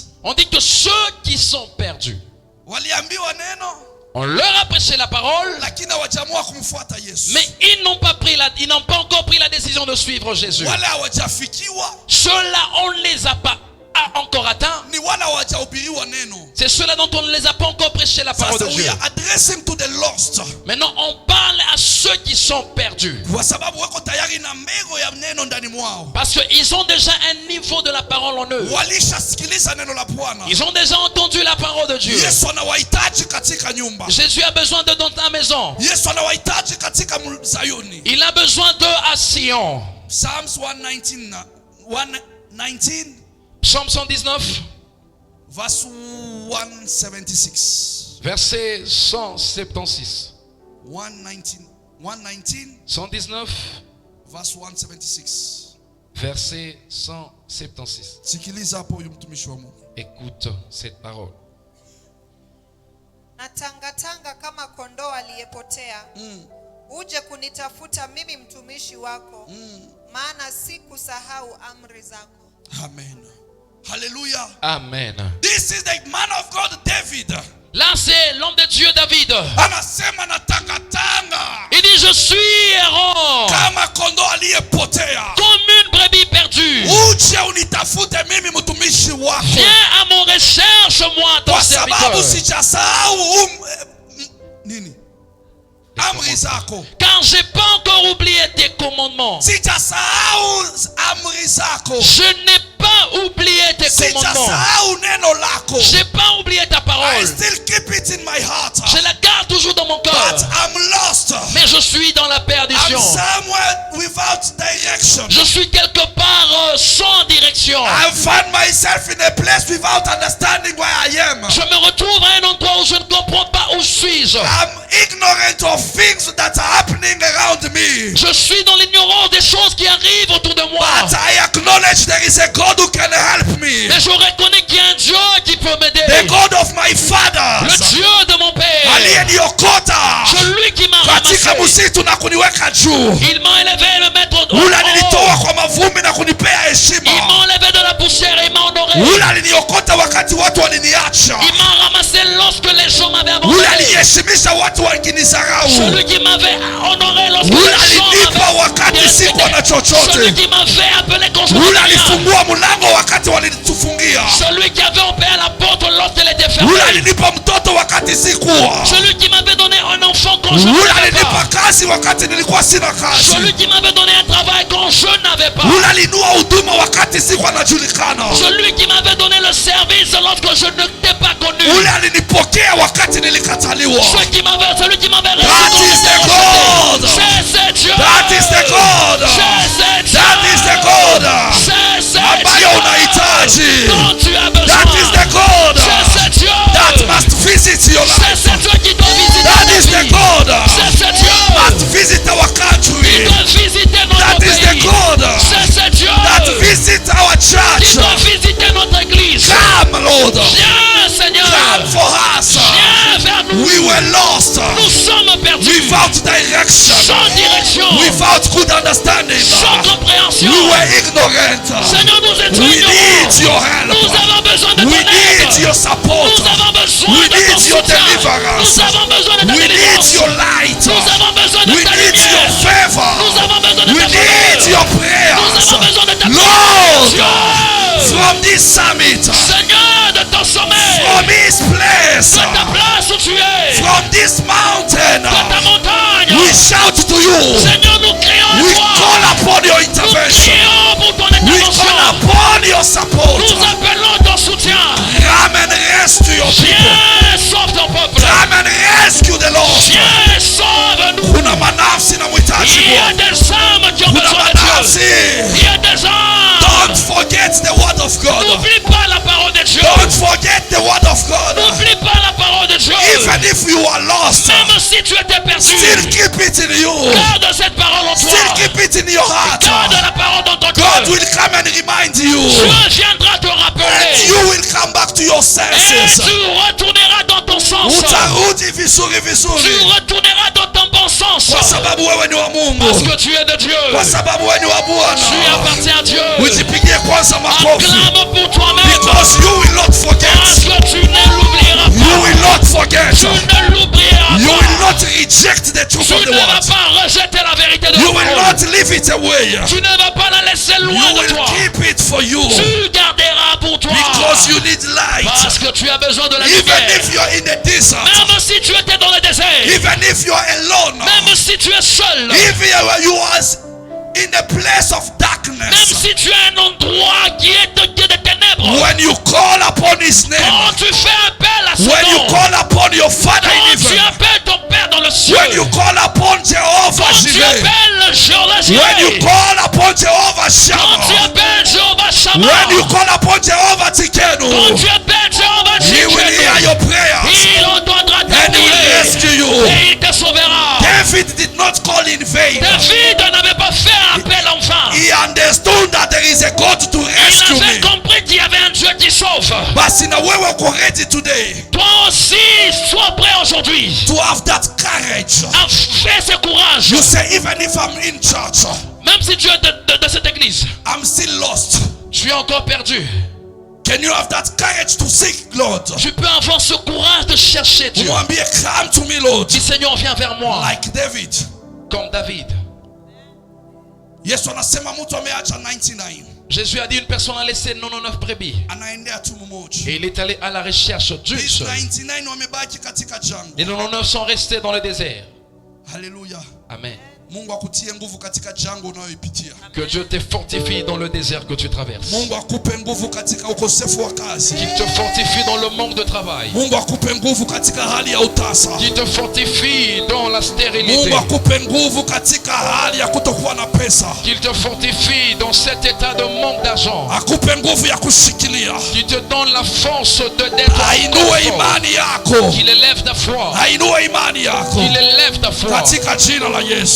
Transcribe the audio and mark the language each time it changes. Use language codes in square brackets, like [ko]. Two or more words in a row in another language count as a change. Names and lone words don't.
[fr] On dit que ceux qui sont perdus, [sw] waliambiwa neno, [fr] on leur a prêché la parole, [sw] lakini hawajaamua kumfuata Yesu. [fr] mais ils n'ont pas encore pris la décision de suivre Jésus. [sw] Wale hawajafikiwa. [fr] Ceux-là, on ne les a pas encore atteints. [sw] Ni wale hawajahubiriwa neno. [fr] C'est ceux-là dont on ne les a pas encore prêché la parole de Dieu. [en] We are addressing to the lost. [fr] Maintenant, on parle à ceux qui sont perdus. [sw] Kwa sababu wako tayari na mbegu ya neno ndani mwao. [fr] Parce qu'ils ont déjà un niveau de la parole en eux. [sw] Walishasikiliza neno la Bwana. [fr] Ils ont déjà entendu la parole de Dieu. [sw] Yesu anawahitaji katika nyumba. [fr] Jésus a besoin d'eux dans ta maison. [sw] Yesu anawahitaji katika Sayuni. [fr] Il a besoin d'eux à Sion. [en] Psalms 119. [fr] Psaume 119, [en] verse 176. [fr] verset 176. 119, 119, [en] verse 176. [fr] verset 176. [sw] Sikiliza hapo huyu mtumishi wa Mungu. [fr] Écoute cette parole. [sw] Natangatanga kama kondoo aliyepotea. Uje kunitafuta mimi mtumishi wako. Maana sikusahau amri zako. Amen. Hallelujah. Amen. [en] This is the man of God David. [fr] Là, c'est l'homme de Dieu David. [sw] Anasema natangatanga [fr] Il dit, je suis errant [sw] kama kondoo aliyepotea. [fr] comme une brebis perdue. [sw] Uje unitafute mimi mtumishi wako. [fr] Viens à mon recherche, moi, ton [sw] Kwa sababu [fr] serviteur. [sw] sijasahau nini? Amri zako. [fr] Car j'ai pas encore oublié tes commandements. [sw] Sijasahau amri zako. [fr] Je n'ai pas oublié tes commandements. [sw] Sijasahau neno lako. [fr] J'ai pas oublié ta [en] I [fr] parole. [en] still keep it in my heart. [fr] Je la garde toujours dans mon [en] But [fr] cœur. [en] I'm lost. [fr] Mais je suis dans la [en] I'm [fr] perdition. [en] somewhere without direction. [fr] Je suis quelque part sans direction. [en] I find myself in a place without understanding where I am. [fr] Je me retrouve à un endroit où je ne comprends pas où suis-je. [en] I'm ignorant of things that are happening around me. [fr] Je suis dans l'ignorance des choses qui arrivent autour de moi. [en] But I acknowledge there is a God who can help me. [fr] Mais je reconnais qu'il y a un Dieu qui peut m'aider. [en] The God of my [fr] Le [en] fathers. [fr] Dieu de mon Père. [sw] Aliyeniokota [fr] Celui qui m'a [sw] katika [fr] ramassé. [sw] msitu na kuniweka juu. [fr] Il m'a élevé et me mettre au [sw] Ule [fr] haut. [sw] alinitoa kwa mavumbi na kunipea heshima. [fr] Il m'a enlevé de la poussière et il m'a honoré. [sw] Ule aliniokota wakati watu waliniacha. [fr] Il m'a ramassé lorsque les gens m'avaient [sw] Ule [fr] abandonné. [sw] aliniheshimisha watu wakinidharau. [fr] Celui qui m'avait honoré lorsque [sw] Ule [fr] les gens [sw] alinipa [fr] m'avaient [sw] wakati sikuwa na [fr] Celui [sw] chochote. [fr] qui m'avait appelé quand je [sw] Ule [fr] n'avais rien. [sw] alifungua mlango wakati walitufungia. [fr] Celui qui avait ouvert la porte lorsqu'elle était [sw] Ule [fr] fermée. [sw] alinipa mtoto wakati sikuwa. [fr] Celui qui m'avait donné un enfant quand je [sw] Ule [fr] n'avais [sw] alinipa [fr] pas. [sw] kazi wakati nilikuwa sina kazi. [fr] Celui qui m'avait donné un travail quand je n'avais pas. [sw] Ule alinua huduma wakati sikuwa najulikana. [fr] Celui qui m'avait donné le service lorsque je ne t'ai pas connu. [sw] Ule alinipokea wakati nilikataliwa. [fr] Celui qui m'avait [en] That is the God. [fr] C'est Dieu. [en] That is the God. [fr] C'est Dieu. [en] That is the God [fr] C'est [sw] ambayo unahitaji. [fr] dont tu as besoin. [en] That is the God [fr] C'est Dieu. [en] that must visit your life. [fr] C'est Dieu qui doit visiter [en] That [fr] ta [en] is the [fr] vie. [en] God [fr] C'est Dieu. [en] must visit our [fr] Il [en] country. [fr] doit visiter notre [en] That is the [fr] pays. [en] God [fr] C'est Dieu. [en] that visit our [fr] Il [en] church. [fr] doit visiter notre église. [en] Come, Lord. [fr] Viens, Seigneur. [en] Come for us. [fr] Viens vers nous. [en] We were lost [fr] Nous sommes perdus. [en] without direction, [fr] Sans direction. [en] without good understanding. [fr] Sans compréhension. [en] We were ignorant. [fr] Seigneur, nous étions [en] We need [fr] ignorants. [en] your help. [fr] Nous avons besoin de [en] We [fr] ton [en] need [fr] aide. [en] your support. [fr] Nous avons besoin [en] We [fr] de ton [en] need your [fr] soutien. [en] deliverance. [fr] Nous avons besoin de ta [en] We need [fr] délivrance. [en] your light. [fr] Nous avons besoin de [en] We [fr] ta [en] need your [fr] lumière. [en] favor. [fr] Nous avons besoin de [en] We [fr] ta [en] need [fr] faveur. [en] your [fr] Nous [en] prayers. [fr] avons besoin de ta [en] Lord, [fr] Dieu. [en] from this summit, [fr] Seigneur, de ton sommet, [en] from this place, [fr] de ta place où tu es, [en] from this mountain, [fr] de ta montagne. [en] we shout to you. [fr] Seigneur, nous crions [en] We [fr] à toi. [en] call upon your [fr] Nous [en] intervention. [fr] crions pour ton [en] We [fr] intervention. [en] call upon your support. [fr] Nous appelons ton soutien. [en] Come and rescue your people. [fr] Viens, sauve ton peuple. [en] Come and rescue the lost. [fr] Viens, sauve-nous. [sw] Kuna manafsi na mhitaji [fr] Il y a [sw] Bwana. [fr] des âmes qui ont [sw] Kuna [fr] besoin de Dieu. [sw] manafsi. [fr] Il y a des âmes. [en] Don't forget the word of God. [fr] N'oublie pas la parole de Dieu. [en] Don't forget the word of God. [fr] N'oublie pas la parole de Dieu. [en] Even if you are lost, [fr] Même si tu étais perdu, [en] still keep it in you. [fr] garde cette parole en toi. [en] Still keep it in your heart. [fr] Garde la parole dans ton [en] God [fr] cœur. [en] will come and remind you. [fr] Dieu viendra te [en] And [fr] rappeler. [en] you will come back to your [fr] Et [en] senses. [fr] tu retourneras dans ton sens. [sw] Utarudi vizuri [fr] Tu [sw] vizuri. [fr] retourneras dans ton bon sens. [sw] Kwa sababu wewe ni wa [fr] Parce [sw] Mungu. [fr] que tu es de Dieu. [sw] Kwa sababu wewe ni wa [fr] Tu [sw] Bwana. [fr] appartiens à Dieu. [sw] Ujipigie kwanza makofi. [fr] Acclame pour toi-même. [en] Because you will not [fr] Parce [en] forget. [fr] que tu ne l'oublieras [en] You [fr] pas. [en] will not forget. [fr] Tu ne l'oublieras [en] You [fr] pas. [en] will not reject the truth [fr] Tu [en] of the [fr] ne vas [en] word. [fr] pas rejeter la vérité de [en] You [fr] la [en] will [fr] parole. [en] not leave it away. [fr] Tu ne vas pas la laisser [en] You [fr] loin de [en] will [fr] toi. [en] keep it for you. [fr] Tu garderas pour toi. [en] Because you need light. [fr] Parce que tu as besoin de la [en] Even [fr] lumière. [en] if you're in the desert. [fr] Même si tu étais dans le désert. [en] Even if you're alone. [fr] Même si tu es seul. [en] If you are in a place of [fr] Même [en] darkness. [fr] si tu es un endroit qui est de ténèbres. [en] When you call upon his name. [fr] Quand tu fais appel à son [en] When you [fr] nom. [en] call upon your Father in [fr] Quand tu [en] heaven. [fr] appelles ton Père dans dans le ciel. [en] When you call upon Jehovah [fr] Quand tu [en] Jireh. [fr] appelles Jéhovah [en] When you [fr] Jireh. [en] call upon Jehovah [fr] Quand tu [en] Shammah. [fr] appelles Jéhovah Shammah. [en] When you call upon Jehovah Tikenu. [fr] Quand tu appelles Jéhovah [en] He will hear [fr] Jireh. [en] your prayers. [fr] Il entendra ta [en] And he will [fr] prière. [en] rescue you. [fr] Et il te sauvera. [en] David did not call in vain. [fr] David n'avait pas fait un appel en vain. [en] He understood that there is a God to rescue [fr] Il avait [en] me. [fr] compris qu'il y avait un Dieu qui sauve. [sw] Basi na wewe uko [en] ready today [fr] Toi aussi, sois prêt aujourd'hui. [en] to have that courage. [fr] Fais ce courage. [en] You say, even if I'm in church, [fr] Même si tu es de cette église, [en] I'm still lost. [fr] tu es encore perdu. [en] Can you have that courage to seek Lord? [fr] Tu peux avoir ce courage de chercher Dieu. [sw] Mwambie, [en] come to me, Lord. [fr] Dis Seigneur, viens vers moi. [en] Like David. [fr] Comme David. [sw] Yesu anasema mtu ameacha 99. [fr] Jésus a dit une personne a laissé 99 brebis. [sw] Anaendea tu mmoja. [fr] Et il est allé à la recherche d'une [en] These [fr] seule. [sw] 99 wamebaki katika jangwa. [fr] Les 99 sont restés dans le désert. Hallelujah. Amen. [sw] Mungu akutie nguvu katika jangwa unayoipitia. [fr] Que Dieu te fortifie dans le désert que tu traverses. [sw] Mungu akupe nguvu katika ukosefu wa kazi. [fr] Qu'il te fortifie dans le manque de travail. [sw] Mungu akupe nguvu katika hali ya utasa. [fr] Qu'il te fortifie dans la stérilité. [sw] Mungu akupe nguvu katika hali ya kutokuwa na pesa. [fr] Qu'il te fortifie dans cet état de manque d'argent. [sw] Akupe nguvu ya kushikilia. [fr] Qu'il te donne la force d'être [sw] Ainue imani yako. [fr] Qu'il élève ta foi. [sw] Ainue imani yako. [fr] Qu'il élève ta foi. [sw] Katika jina la Yesu.